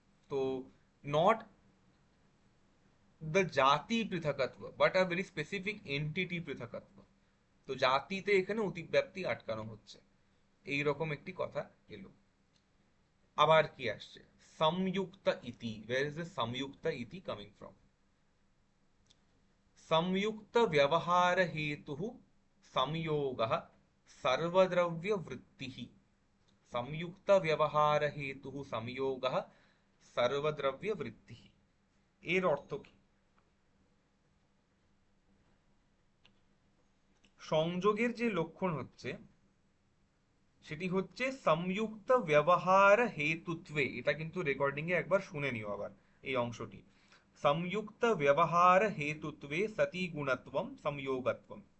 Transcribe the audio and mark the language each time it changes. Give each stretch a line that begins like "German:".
English: তো not the জাতি পৃথকত্ব, but a very specific entity পৃথকত্ব।
Bangla: তো জাতিতে এখানে অতিব্যাপ্তি আটকানো হচ্ছে, এই রকম একটি কথা এলো। আবার কি আসছে?
Sanskrit: সংযুক্ত ইতি,
English: Where is the সংযুক্ত ইতি coming from?
Sanskrit: संयुक्त व्यवहार हेतु संयोग सर्वद्रव्य वृत्ति। संयुक्त व्यवहार हेतु संयोग सर्वद्रव्य वृत्ति,
Bangla: এর অর্থ কি? সংযোগের যে লক্ষণ হচ্ছে সেটি হচ্ছে
Sanskrit: সংযুক্ত ব্যবহার হেতুত্বে।
Bangla: এটা কিন্তু রেকর্ডিং এ একবার শুনে নিও আবার এই অংশটি।
Sanskrit: সংযুক্ত ব্যবহার হেতুত্বে সতি গুণত্বম সংযোগত্বম।